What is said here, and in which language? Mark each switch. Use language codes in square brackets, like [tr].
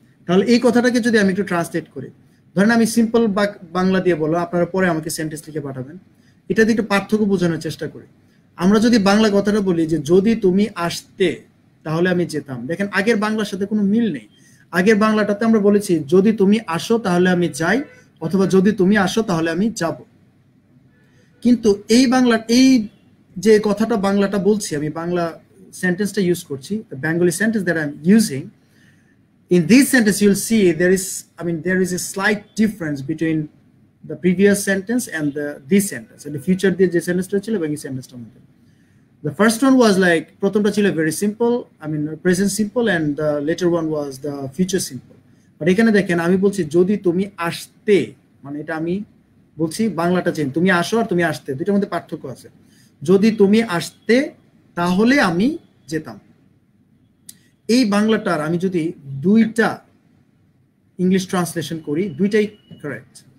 [bn] তাহলে এই কথাটাকে যদি আমি একটু ট্রান্সলেট করি, ধরেন আমি সিম্পল বাংলা দিয়ে বলবো, আপনারা পরে আমাকে সেন্টেন্স লিখে পাঠাবেন, এটা দিয়ে একটু পার্থক্য বোঝানোর চেষ্টা করি। আমরা যদি বাংলা কথাটা বলি যে যদি তুমি আসতে তাহলে আমি যেতাম, দেখেন আগের বাংলার সাথে কোনো মিল নেই। আগের বাংলাটাতে আমরা বলেছি যদি তুমি আসো তাহলে আমি যাই, অথবা যদি তুমি আসো তাহলে আমি যাব। কিন্তু এই বাংলা, এই যে কথাটা বাংলাটা বলছি, আমি বাংলা সেন্টেন্সটা ইউজ করছি, [en] the Bengali sentence that I'm using, in this sentence you'll see there is a slight difference between the previous sentence and this sentence, and the future [bn] দিয়ে যে সেন্টেন্সটা ছিল এবং এই সেন্টেন্সটার মধ্যে। [en] The first one was like [bn] প্রথমটা ছিল [en] very simple, present simple, and the later one was the future simple. [bn] But এখানে দেখেন আমি বলছি যদি তুমি আসতে, মানে এটা আমি বলছি বাংলাটা চেঞ্জ, তুমি আসো আর তুমি আসতে দুইটার মধ্যে পার্থক্য আছে। যদি তুমি আসতে তাহলে আমি যেতাম, এই বাংলাটার আমি যদি দুইটা ইংলিশ ট্রান্সলেশন করি দুইটাই কারেক্ট।